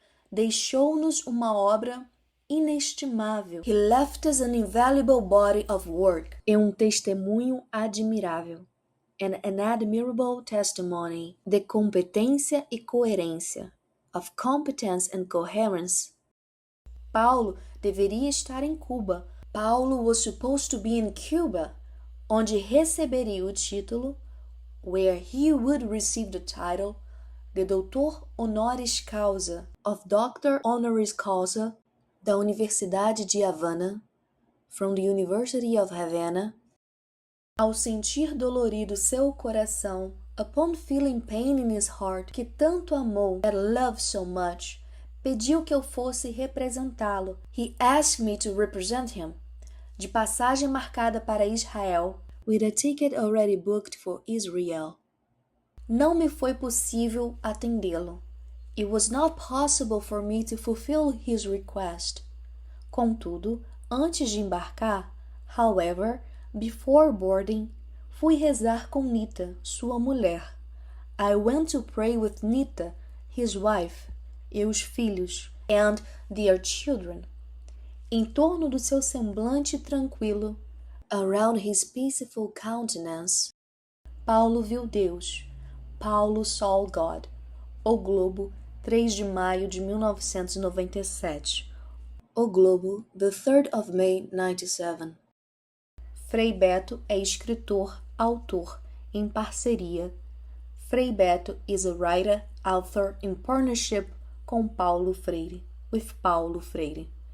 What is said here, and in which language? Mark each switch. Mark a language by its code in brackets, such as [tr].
[pt] Deixou-nos uma obra inestimável. [en] He left us an invaluable body of work. [pt] E um testemunho admirável. [en] An admirable testimony [pt] de competência e coerência. [en] Of competence and coherence. [pt] Paulo deveria estar em Cuba. [en] Paulo was supposed to be in Cuba, [pt] onde receberia o título, [en] where he would receive the title, [pt] de doutor honoris causa, [en] of doctor honoris causa, [pt] da Universidade de Havana, [en] from the University of Havana. [pt] Ao sentir dolorido seu coração, [en] upon feeling pain in his heart, [pt] que tanto amou, [en] that loved so much, [pt] pediu que eu fosse representá-lo. [en] He asked me to represent him. [pt] De passagem marcada para Israel, [en] with a ticket already booked for Israel. [pt] Não me foi possível atendê-lo. [en] It was not possible for me to fulfill his request. [pt] Contudo, antes de embarcar, [en] however, before boarding, [pt] fui rezar com Nita, sua mulher. [en] I went to pray with Nita, his wife, [pt] e os filhos, [en] and their children. [pt] Em torno do seu semblante tranquilo, [en] around his peaceful countenance, [pt] Paulo viu Deus. [en] Paulo saw God. [pt] O globo 3 de maio de 1997. O Globo, [en] the 3rd of May, 97. [pt] Frei Beto é escritor, autor, em parceria. [en] Frei Beto is a writer, author in partnership [pt] com Paulo Freire, [en] with Paulo Freire.